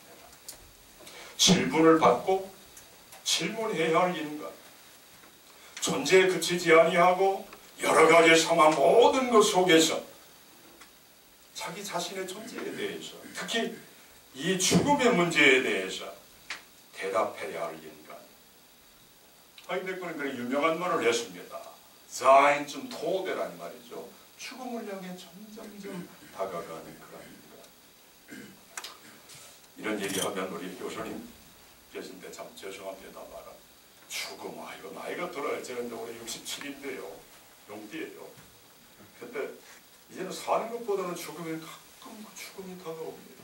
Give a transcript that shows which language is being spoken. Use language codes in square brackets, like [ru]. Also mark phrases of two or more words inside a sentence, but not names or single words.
[ko] 질문을 받고 질문해야 할 인간, 존재에 그치지 아니하고 여러 가지 상황 모든 것 속에서 자기 자신의 존재에 대해서, 특히 이 죽음의 문제에 대해서 대답해야 할 인간. 하이데거는 그런 유명한 말을 했습니다. [de] Sein zum Tode [ko] 란 말이죠. 죽음을 향해 점점점 다가가는 그런 인간. 이런 얘기하면 우리 교수님 계신데 참 죄송합니다만 죽음, 이거 나이가 들어요. 제가 올해 67인데요. 용띠예요. 근데 이제는 사는 것보다는 죽음에 가끔 그 죽음이 다가옵니다.